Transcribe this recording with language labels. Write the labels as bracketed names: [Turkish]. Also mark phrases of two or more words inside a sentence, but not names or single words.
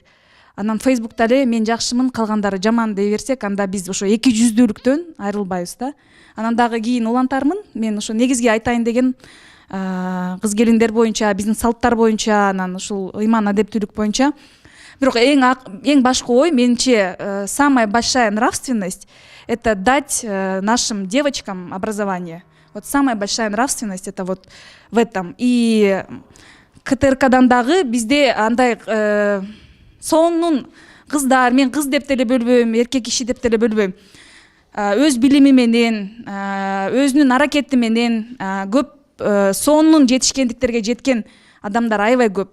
[Kyrgyz] Анан Facebookта эле мен жакшымын, калгандары жаман дей берсек, анда биз ошо эки жүздүүлүктөн айрылбайбыз да. Анан дагы кийин улантармын, мен ошо негизги айтайын деген кыз келиндер боюнча, биздин салттар боюнча, анан ушул ыйман адептүүлүк боюнча. Бирок эң башкы ой, менимче, [Russian] самая большая нравственность — это дать нашим девочкам образование. Вот самая большая нравственность — это вот в этом. [Kyrgyz] И КТРКдан дагы бизде андай сонун кыздар, мен кыз деп деле бөлбөйм, эркек киши деп деле бөлбөйм. Өз билими менен, өзүнүн аракети менен көп сонун жетишкендиктерге жеткен адамдар аябай көп.